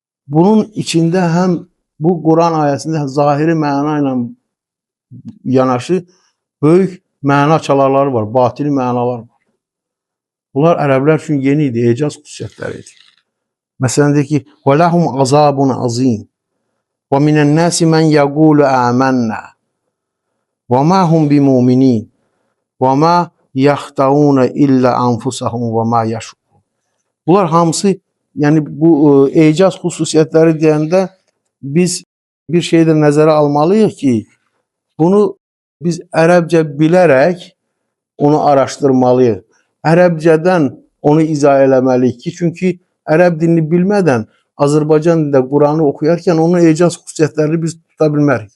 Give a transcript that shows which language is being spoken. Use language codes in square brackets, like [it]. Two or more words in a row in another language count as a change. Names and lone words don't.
[az] bunun içində həm bu Quran ayəsində zahiri məna ilə yanaşı böyük məna çalarları var, batini mənalar var. Bunlar ərəblər üçün yeni idi, ecaz xüsusiyyətləri idi. Məsələn deyir ki, [ar] وَلَهُمْ عَذَابٌ عَظِيمٌ وَمِنَ النَّاسِ مَنْ يَقُولُ آمَنَّا وَمَا هُمْ بِمُؤْمِنِينَ وَمَا يَخْدَعُونَ إِلَّا أَنفُسَهُمْ وَمَا يَشْعُرُونَ. [az] Bunlar hamısı, yəni bu ecaz xüsusiyyətləri deyəndə biz bir şeyi də nəzərə almalıyıq ki, bunu biz ərəbcə bilərək onu araşdırmalıyıq. Ərəbcədən onu izah eləməliyik ki, çünki ərəb dilini bilmədən Azərbaycan dilində Quranı oxuyarkən onun ecaz xüsusiyyətlərini biz tuta bilmərik.